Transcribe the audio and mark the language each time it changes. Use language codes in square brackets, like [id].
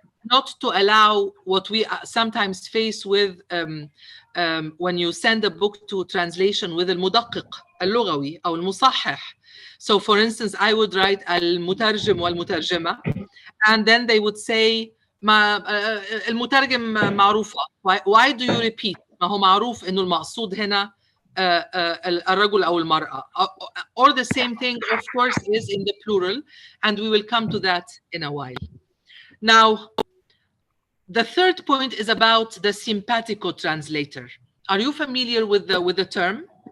[en] Not to allow what we sometimes face with when you send a book to translation with [ar] المدقق اللغوي أو المصحح. [en] So for instance, I would write [ar] المترجم والمترجمة, [en] and then they would say [ar] المترجم معروفة. [en] Why do you repeat? [ar] ما هو معروف إنه المقصود هنا الرجل أو المرأة. [en] Or the same thing, of course, is in the plural, and we will come to that in a while. Now, the third point is about the simpatico translator. Are you familiar with the term?